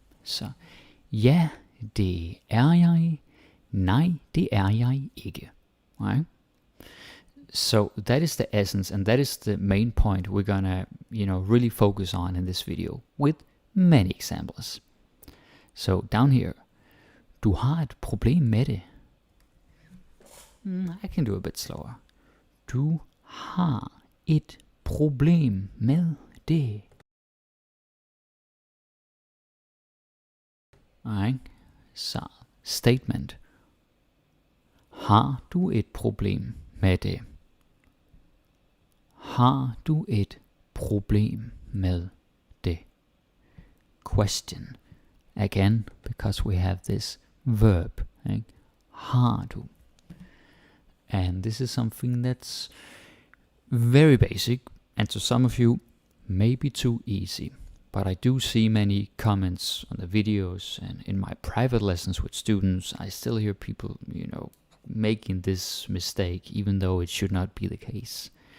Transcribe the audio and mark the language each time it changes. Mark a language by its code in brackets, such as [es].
[da] Så, ja, det er jeg. Nej, det er jeg ikke. [en] Right? So that is the essence, and that is the main point we're gonna, really focus on in this video with many examples. So down here, [da] du har et problem med det. [en] I can do a bit slower. [da] Du har et problem med det. Alright, så statement. Har du et problem med det? Har du et problem med det? [en] Question. Again, because we have this verb. Right? [da] Har du. [en] And this is something that's very basic, and to some of you, maybe too easy. But I do see many comments on the videos, and in my private lessons with students, I still hear people, making this mistake, even though it should not be the case.